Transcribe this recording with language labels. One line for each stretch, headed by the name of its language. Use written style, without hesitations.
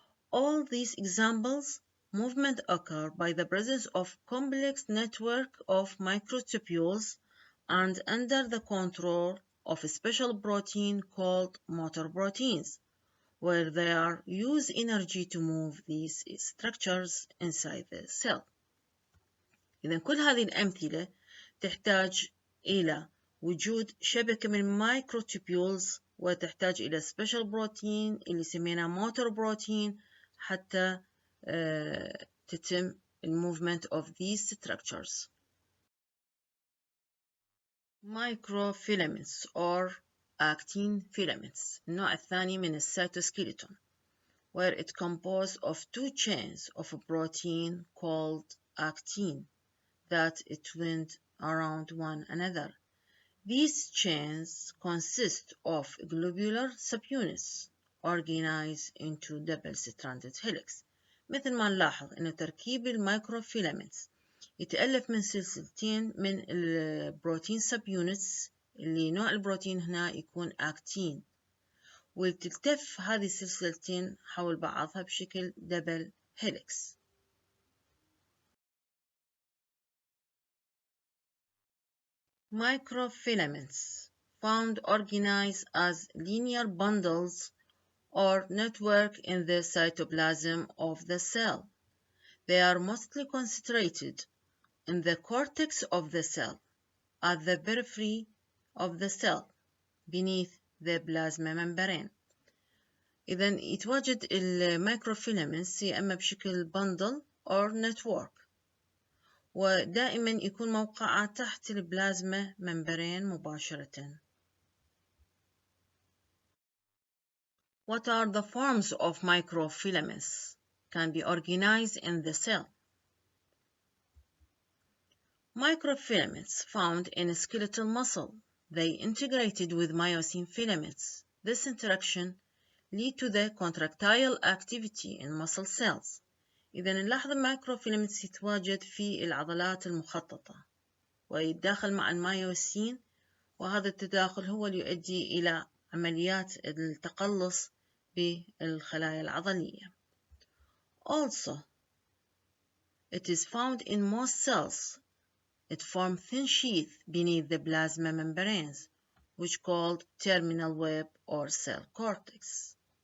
English: All these examples movement occur by the presence of complex network of microtubules and under the control of a special protein called motor proteins, where they are use energy to move these structures inside the cell.
Arabic: إذن كل هذه الأمثلة تحتاج إلى وجود شبكة من الميكروتوبيولز وتحتاج إلى
English: special protein
Arabic: اللي سميناه motor protein حتى تتم
English: movement of these structures. Microfilaments or actin filaments
Arabic: النوع الثاني من السيتوسكيلتون
English: where it composed of two chains of a protein called actin that it went around one another. These chains consist of globular subunits organized into double-stranded helix.
Arabic: مثل ما نلاحظ إن تركيب الميكروفيلامنتس يتألف من سلسلتين من البروتين subunits اللي نوع البروتين هنا يكون أكتين، وتلتف هذه السلسلتين حول بعضها بشكل دبل هيليكس.
English: Microfilaments found organized as linear bundles or network in the cytoplasm of the cell. They are mostly concentrated in the cortex of the cell, at the periphery of the cell, beneath the plasma membrane.
Arabic: إذا يتواجد المايكروفيلامنتس يا إما بشكل بندل أو نتورك، ودائما يكون موقعها تحت البلازما ممبرين مباشرة.
English: What are the forms of microfilaments? Can be organized in the cell. Microfilaments found in skeletal muscle. They integrated with myosin filaments. This interaction lead to the contractile activity in muscle cells.
Arabic: إذا نلاحظ المايكروفيلامنتس يتواجد في العضلات المخططة ويتداخل مع المايوسين، وهذا التداخل هو اللي يؤدي إلى عمليات التقلص بالخلايا العضلية.
English: Also, it is found in most cells. It forms thin sheath beneath the plasma membranes, which called terminal web or cell cortex.